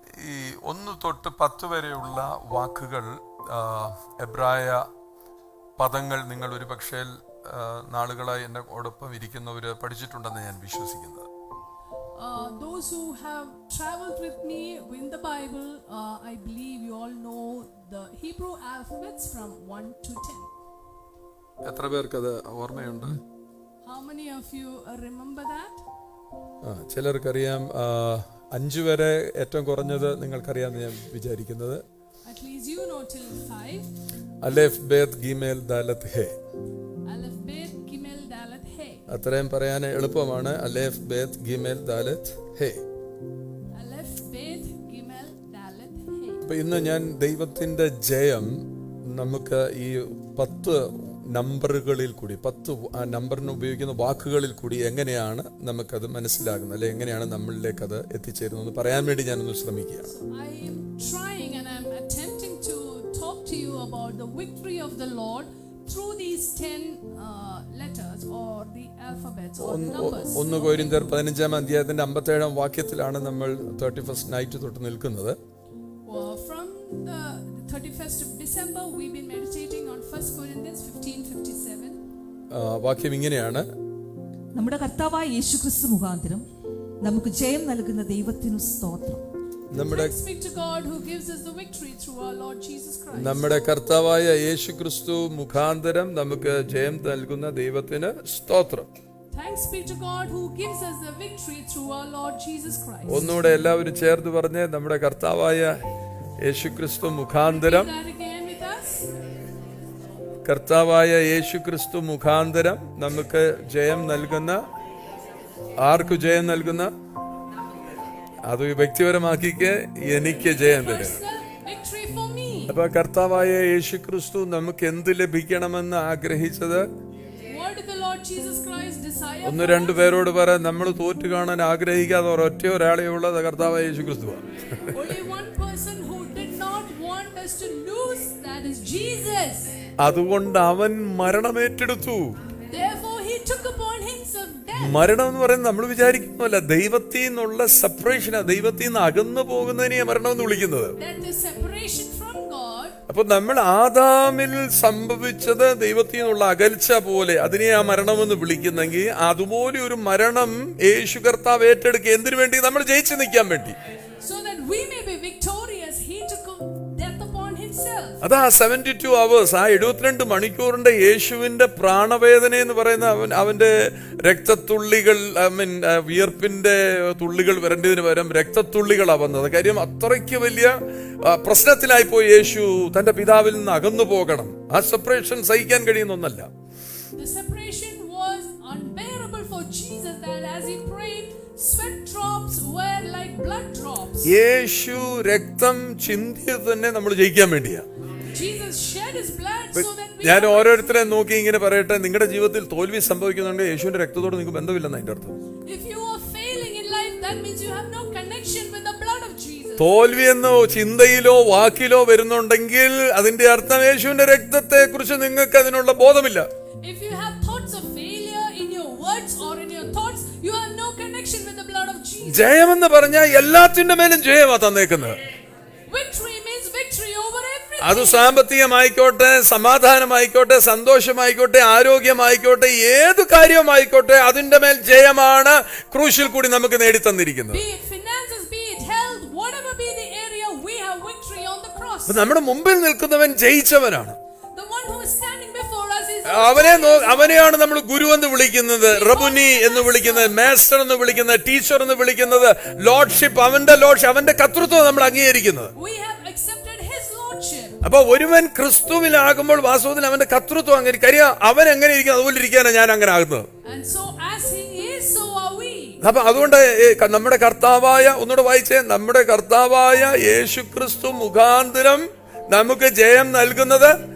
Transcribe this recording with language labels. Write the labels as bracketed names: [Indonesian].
[Malayalam] ഈ 1 തൊട്ട് 10 വരെയുള്ള വാക്കുകൾ, എബ്രായ പദങ്ങൾ നിങ്ങൾ ഒരു പക്ഷേ നാളുകളായി എന്നോടൊപ്പം ഇരിക്കുന്നവർ പഠിച്ചിട്ടുണ്ടെന്ന് ഞാൻ വിശ്വസിക്കുന്നത്. [English] Those who have traveled with me in the Bible, I believe you all know the Hebrew alphabets from 1 to 10. [Malayalam] എത്ര പേർക്ക് അത് ഓർമ്മയുണ്ട്? [English] How many of you remember that? [Malayalam] ചിലർക്കറിയാം. 5 വരെ ഏറ്റവും കുറഞ്ഞത് നിങ്ങൾക്കറിയാമെന്ന് ഞാൻ വിചാരിക്കുന്നത്. [English] At least you know till 5. [Malayalam] അലെഫ് ബേത് ഗിമേൽ ദാലത്ത് hey. [English] Aleph bet gimel dalet he. [Malayalam] അത്രയും പറയാൻ എളുപ്പമാണ്. അലെഫ് ബേത് ഗിമേൽ ദാലത്ത് ഹേ. [English] Aleph bet gimel dalet he. [Malayalam] അപ്പൊ ഇന്ന് ഞാൻ ദൈവത്തിന്റെ ജയം നമുക്ക് ഈ 10 നമ്പറുകളിൽ കൂടി, 10 ആ നമ്പറിന് ഉപയോഗിക്കുന്ന വാക്കുകളിൽ കൂടി എങ്ങനെയാണ് നമുക്കത് മനസ്സിലാകുന്നത്, അല്ലെ എങ്ങനെയാണ് നമ്മളിലേക്ക് അത് എത്തിച്ചേരുന്നത് പറയാൻ വേണ്ടി ഞാനൊന്ന് ശ്രമിക്കുകയാണ്. [English] So I am trying and I am attempting to talk to you about the victory of the Lord through these 10 letters or the alphabets or numbers. [Malayalam] 1 കൊരിന്ത്യർ 15-ാം അധ്യായത്തിന്റെ 57-ാം വാക്യത്തിലാണ് നമ്മൾ 31st നൈറ്റ് തൊട്ട് നിൽക്കുന്നത്. [English] From the 31st of December we've been meditating on 1 Corinthians 15:57. [Malayalam] വാക്യം ഇങ്ങനെയാണ്: നമ്മുടെ കർത്താവായ യേശുക്രിസ്തു മുഖാന്തരം നമുക്ക് ജയം നൽകുന്ന ദൈവത്തിനു സ്തോത്രം. [English] Thanks be to God who gives us the victory through our Lord Jesus Christ. [Malayalam] നമ്മുടെ കർത്താവായ യേശുക്രിസ്തു മുഖാന്തരം നമുക്ക് ജയം നൽകുന്ന ദൈവത്തിന് സ്തോത്രം. [English] Thanks be to God who gives us the victory through our Lord Jesus Christ. [Malayalam] ഒന്നുകൂടെ എല്ലാവരും ചേർത്ത് പറഞ്ഞേ: നമ്മുടെ കർത്താവായ യേശുക്രിസ്തു മുഖാന്തരം. [English] That again with us. [Malayalam] കർത്താവായ യേശുക്രിസ്തു മുഖാന്തരം നമുക്ക് ജയം നൽകുന്ന, ആർക്ക് ജയം നൽകുന്ന? അത് വ്യക്തിപരമാക്കിക്ക്, എനിക്ക് ജയം തരും. [English] Victory for me. [Malayalam] അപ്പൊ കർത്താവായ യേശുക്രിസ്തു നമുക്ക് എന്ത് ലഭിക്കണമെന്ന് ആഗ്രഹിച്ചത്? [English] What did the Lord Jesus Christ desire? [Malayalam] 1-2 പേരോട് പറ, നമ്മൾ തോറ്റു കാണാൻ ആഗ്രഹിക്കാതെ ഒരാളേ ഉള്ളത് കർത്താവായ യേശുക്രിസ്തുവാണ്. [English] Only one person who did not want us to lose, that is Jesus. [Malayalam] അതുകൊണ്ട് അവൻ മരണമേറ്റെടുത്തു. [English] Therefore he took upon himself death. [Malayalam] മരണം എന്ന് പറയുന്നത് നമ്മൾ വിചാരിക്കുന്നതല്ല, ദൈവത്തിൽ നിന്നുള്ള സെപ്പറേഷനാ, ദൈവത്തിൽ നിന്ന് അകന്നു പോകുന്നതിനെയാണ് മരണം എന്ന് വിളിക്കുന്നത്. [English] That is separation from God. [Malayalam] അപ്പൊ നമ്മൾ ആദാമിൽ സംഭവിച്ചത് ദൈവത്തിൽ നിന്നുള്ള അകൽച്ച പോലെ അതിനെ ആ മരണമെന്ന് വിളിക്കുന്നെങ്കിൽ, അതുപോലെ ഒരു മരണം യേശു കർത്താവ് ഏറ്റെടുക്കുക. എന്തിനു വേണ്ടി? നമ്മൾ ജയിച്ചു നിൽക്കാൻ വേണ്ടി. [English] So that we may be victorious, he took death upon himself. [Malayalam] അതാ [English] 72 hours, [Malayalam] ആ 72 മണിക്കൂറിന്റെ യേശുവിന്റെ പ്രാണവേദന എന്ന് പറയുന്ന അവന്റെ രക്തത്തുള്ളികൾ, വിയർപ്പിന്റെ തുള്ളികൾ വരേണ്ടതിന് പകരം രക്തത്തുള്ളികളാ വന്നത്. കാര്യം അത്രയ്ക്ക് വലിയ പ്രശ്നത്തിലായിപ്പോയി യേശു. തന്റെ പിതാവിൽ നിന്ന് അകന്നു പോകണം. ആ സെപ്പറേഷൻ സഹിക്കാൻ കഴിയുന്ന ഒന്നല്ല. [English] The separation was unbearable for Jesus, that as he prayed, sweat drops were like blood drops. [Malayalam] യേശു രക്തം ചിന്തിയത് തന്നെ നമ്മൾ ജയിക്കാൻ വേണ്ടിയാ. [English] Jesus shed his blood so that we. [Malayalam] ഞാൻ ഓരോരുത്തരെ നോക്കി ഇങ്ങനെ പറയട്ടെ, നിങ്ങളുടെ ജീവിതത്തിൽ തോൽവി സംഭവിക്കുന്നുണ്ടെങ്കിൽ യേശുവിന്റെ രക്തത്തോട് നിങ്ങൾക്ക് ബന്ധമില്ലെന്ന് അതിന്റെ അർത്ഥം. [English] If you are failing in life, that means you have no connection with the blood of Jesus. [Malayalam] തോൽവി എന്നോ ചിന്തയിലോ വാക്കിലോ വരുന്നുണ്ടെങ്കിൽ അതിന്റെ അർത്ഥം യേശുവിന്റെ രക്തത്തെ കുറിച്ച് നിങ്ങൾക്ക് അതിനുള്ള ബോധമില്ല. [English] If you have thoughts of failure in your words or in your thoughts, you have no connection with the blood of Jesus. [Malayalam] ജയമെന്ന് പറഞ്ഞാൽ എല്ലാത്തിന്റെ മേലും ജയമാ തന്നേക്കുന്നത്. [English] Victory means victory over everything. [Malayalam] അത് സാമ്പത്തികമായിക്കോട്ടെ, സമാധാനമായിക്കോട്ടെ, സന്തോഷമായിക്കോട്ടെ, ആരോഗ്യമായിക്കോട്ടെ, ഏത് കാര്യമായിക്കോട്ടെ, അതിന്റെ മേൽ ജയമാണ് ക്രൂശിൽ കൂടി നമുക്ക് നേടിത്തന്നിരിക്കുന്നത്. [English] Be it finances, be it health, whatever be the area, we have victory on the cross. [Malayalam] നമ്മുടെ മുമ്പിൽ നിൽക്കുന്നവൻ ജയിച്ചവനാണ്. [English] The one who is standing before us is [Malayalam] അവനെയാണ് നമ്മൾ ഗുരു എന്ന് വിളിക്കുന്നത്, റബുനി എന്ന് വിളിക്കുന്നത്, മാസ്റ്റർ എന്ന് വിളിക്കുന്നത്, ടീച്ചർ എന്ന് വിളിക്കുന്നത്, ലോർഡ്ഷിപ്പ്. അവന്റെ കർത്തൃത്വം നമ്മൾ അംഗീകരിക്കുന്നത്. [English] we have accepted his lordship. [Malayalam] അപ്പൊ ഒരുവൻ ക്രിസ്തുവിലാകുമ്പോൾ വാസ്തവത്തിൽ അവന്റെ കർത്തൃത്വം അങ്ങനെ കാര്യം അവൻ എങ്ങനെ ഇരിക്കുന്നത് അതുപോലെ ഇരിക്കാനാണ് ഞാൻ അങ്ങനെ ആകുന്നത്. [English] And so as he is, so are we. [Malayalam] അപ്പൊ അതുകൊണ്ട് നമ്മുടെ കർത്താവായ, ഒന്നുകൂടെ വായിച്ചേ, നമ്മുടെ കർത്താവായ യേശുക്രിസ്തു മുഖാന്തരം നമുക്ക് ജയം നൽകുന്നത്.